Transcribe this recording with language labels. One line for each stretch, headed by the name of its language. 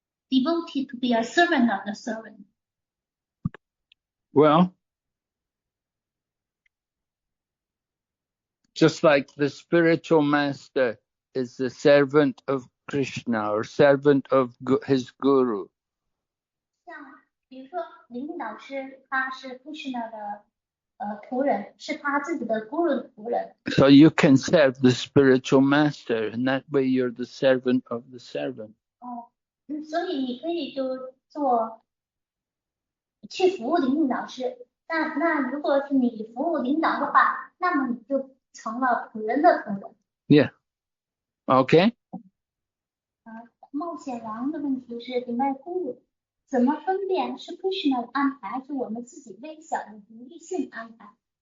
English: devotee to be a servant of the servant. Well, just like the spiritual master is the servant of Krishna or servant of his guru.
Chinese: 像比如说灵性导师，他是 Krishna 的仆人，是他自己的 guru 的仆人。
English: So you can serve the spiritual master, and that way you're the servant of the servant.
Chinese: 所以你可以就去服务灵性导师。那如果是你服务领导的话，那么你就成了仆人的仆人。
English: Yeah. Okay.
Chinese: 冒险王的问题是顶拜guru，怎么分辨是 Krishna 的安排，还是我们自己微小的独立性安排？